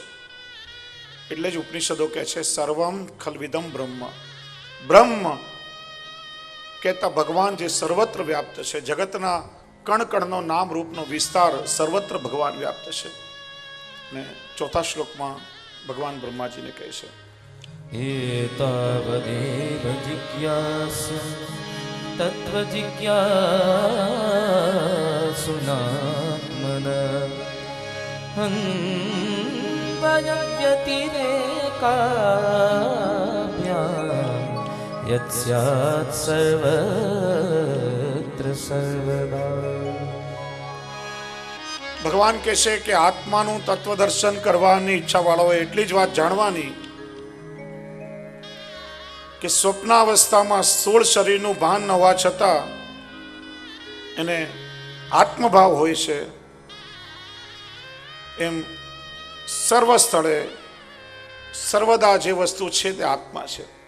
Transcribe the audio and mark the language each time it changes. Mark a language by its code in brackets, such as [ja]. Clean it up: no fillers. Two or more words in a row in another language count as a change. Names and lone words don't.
[gu] એટલે જ ઉપનિષદો કહે છે [sa] સર્વમ ખલ્વિદમ બ્રહ્મ. [gu] બ્રહ્મ કહેતા ભગવાન જે સર્વત્ર વ્યાપ્ત છે, જગતના કણ કણનો નામ રૂપનો વિસ્તાર સર્વત્ર ભગવાન વ્યાપ્ત છે. ને ચોથા શ્લોકમાં ભગવાન બ્રહ્માજીને કહે છે, [sa] एतावदेव जिज्ञासु तत्त्वजिज्ञासुनात्मनः अन्वयव्यतिरेकाभ्याम् यत् स्यात् सर्वत्र सर्वदा. [gu] ભગવાન કહે છે કે આત્માનું તત્વ દર્શન કરવાની ઈચ્છા વાળાઓએ એટલી જ વાત જાણવાની કે સ્વપ્નાવસ્થામાં સ્થૂળ શરીરનું ભાન ન હોવા છતાં એને આત્મભાવ હોય છે, એમ સર્વ સ્થળે સર્વદા જે વસ્તુ છે તે આત્મા છે.